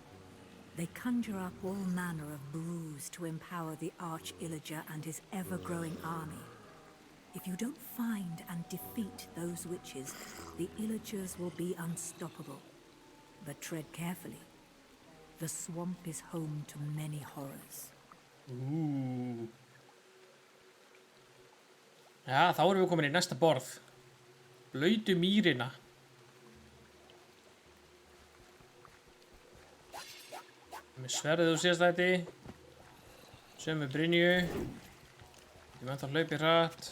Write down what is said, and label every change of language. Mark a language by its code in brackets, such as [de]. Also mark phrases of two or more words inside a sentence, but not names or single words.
[en] They conjure up all manner of brews to empower the Arch-Illager and his ever-growing army. If you don't find and defeat those witches, the Illagers will be unstoppable. But tread carefully. The swamp is home to many horrors. [is] Já, þá erum við komin í næsta borð. Blautu mýrina. Með sverðið úr síðast þætti. Sömu brynju. Ég með það hlaupi hratt.